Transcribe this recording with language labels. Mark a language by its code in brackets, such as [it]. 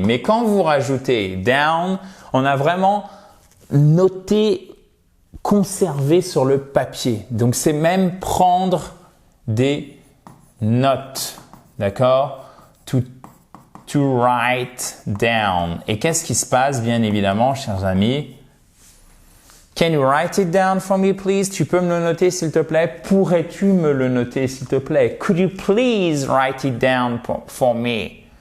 [fr] Mais quand vous rajoutez down, on a vraiment noté, conservé sur le papier. Donc, c'est même prendre des notes. D'accord? [en] To write down. [fr] Et qu'est-ce qui se passe, bien évidemment, chers amis? [en] Can you write it down for me, please? [fr] Tu peux me le noter, s'il te plaît? Pourrais-tu me le noter, s'il te plaît? [en] Could you please write it down for me?